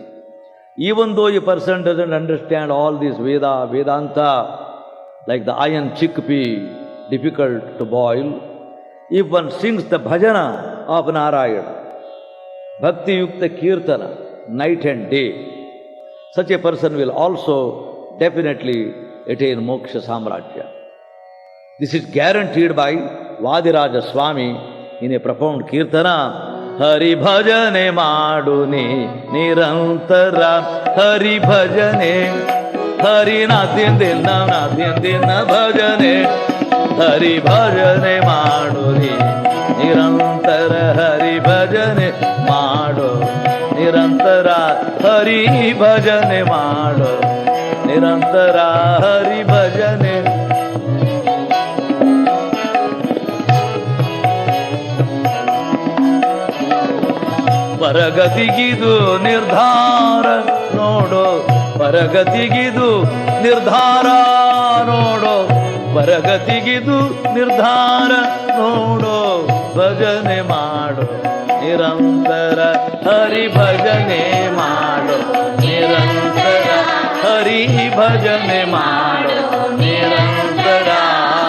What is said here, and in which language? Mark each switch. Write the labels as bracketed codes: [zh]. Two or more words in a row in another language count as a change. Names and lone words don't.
[en] Even though a person doesn't understand all this Vedanta, like the iron chickpea, difficult to boil, if one sings the bhajana of Narayana, [kn] ಭಕ್ತಿ ಯುಕ್ತ ಕೀರ್ತನ, [en] night and day, such a person will also definitely attain [kn] ಮೋಕ್ಷ ಸಾಮ್ರಾಜ್ಯ. [en] This is guaranteed by Vadiraja Swami in a profound Kirtana. [kn] ಹರಿ ಭಜನೆ ಮಾಡುನಿ ನಿರಂತರ, ಹರಿ ಭಜನೆ, ಹರಿ ನಾಡಿಂದಿನ ಭಜನೆ, ಹರಿ ಭಜನೆ ಮಾಡುನಿ ನಿರಂತರ, ಹರಿ ಭಜನೆ ಮಾಡೋ ನಿರಂತರ, ಹರಿ ಭಜನೆ ಮಾಡೋ ನಿರಂತರ, ಹರಿ ಭಜನೆ. ಪರಗತಿಗಿದು ನಿರ್ಧಾರ ನೋಡೋ, ಪರಗತಿಗಿದು ನಿರ್ಧಾರ ನೋಡೋ, ಪರಗತಿಗಿದು ನಿರ್ಧಾರ ನೋಡೋ, ಭಜನೆ ಮಾಡೋ ನಿರಂತರ, ಹರಿ ಭಜನೆ ಮಾಡೋ ನಿರಂತರ, ಹರಿ ಭಜನೆ ಮಾಡೋ ನಿರಂತರ.